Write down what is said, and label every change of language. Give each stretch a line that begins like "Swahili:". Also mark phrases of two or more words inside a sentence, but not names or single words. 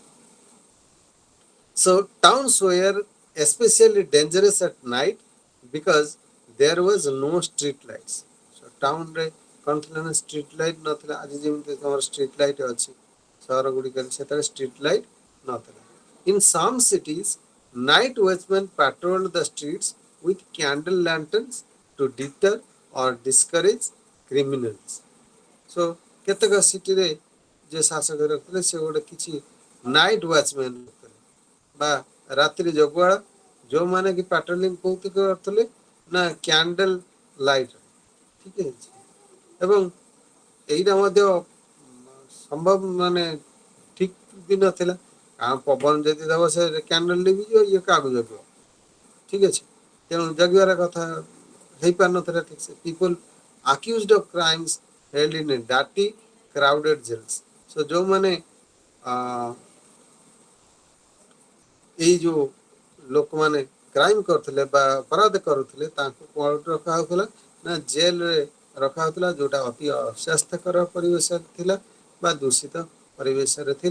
English: So towns were especially dangerous at night because there was no street lights. So town
Odia: ରେ କ'ଣ ଥିଲା ନା
English: street light
Odia: ନଥିଲା, ଆଜି ଯେମିତି ତମର
English: street light
Odia: ଅଛି ସହର ଗୁଡ଼ିକରେ, ସେତେବେଳେ
English: street light
Odia: ନଥିଲା।
English: In some cities, night watchmen patrolled the streets with candle lanterns to deter or discourage criminals.
Odia: So କେତେକ ସିଟିରେ ଯେ ଶାସକ ରଖୁଥିଲେ ସେ ଗୋଟେ କିଛି
English: night watchman
Odia: ରଖୁଥିଲେ ବା ରାତ୍ରି ଜଗୁଆଳ, ଯେଉଁମାନେ କି ପାଟ୍ରୋଲିଂ କୋଉଠି କରୁଥିଲେ ନା
English: candle light,
Odia: ଠିକ ଅଛି। ଏବଂ ଏଇଟା ମଧ୍ୟ ସମ୍ଭବ ମାନେ ଠିକ ବି ନଥିଲା, କାରଣ ପବନ ଯଦି ଦେବ ସେ କ୍ୟାଣ୍ଡେଲ ଲିଭିଯିବ, ଇଏ କାହାକୁ ଜଗିବ, ଠିକ ଅଛି। ତେଣୁ ଜଗିବାର କଥା ହେଇପାରୁନଥିଲା ଠିକ ସେ।
English: ପିପୁଲ accused of crimes held in a dirty crowded jails.
Odia: So ଯୋଉମାନେ ଏଇ ଯୋଉ ଲୋକମାନେ କ୍ରାଇମ୍ କରୁଥିଲେ ବା ଅପରାଧ କରୁଥିଲେ ତାଙ୍କୁ କୋଉଠି ରଖାହେଉଥିଲା ନା ଜେଲରେ ରଖାହେଉଥିଲା, ଯୋଉଟା ଅତି ଅସ୍ୱାସ୍ଥ୍ୟକର ପରିବେଶରେ ଥିଲା ବା ଦୂଷିତ ପରିବେଶରେ ଥିଲା।